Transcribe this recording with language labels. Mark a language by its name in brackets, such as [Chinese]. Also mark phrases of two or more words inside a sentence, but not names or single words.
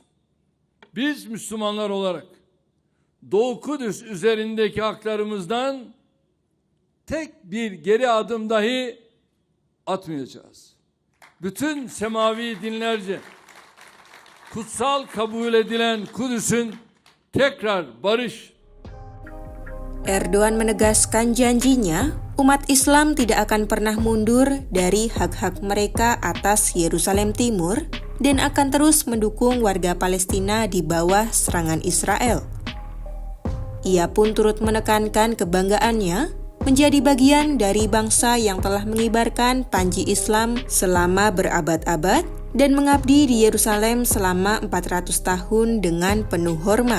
[Turkish] Biz Müslümanlar olarak Doğu Kudüs üzerindeki haklarımızdan tek bir geri adım dahi atmayacağız. Bütün semavi dinlerce kutsal kabul edilen Kudüs'ün tekrar barış. [Indonesian] Erdogan menegaskan janjinya, umat Islam tidak akan pernah mundur dari hak-hak mereka atas Yerusalem Timur dan akan terus mendukung warga Palestina di bawah serangan Israel. Ia pun turut menekankan kebanggaannya menjadi bagian dari bangsa yang telah mengibarkan panji Islam selama berabad-abad dan mengabdi di Yerusalem selama 400 tahun dengan penuh hormat.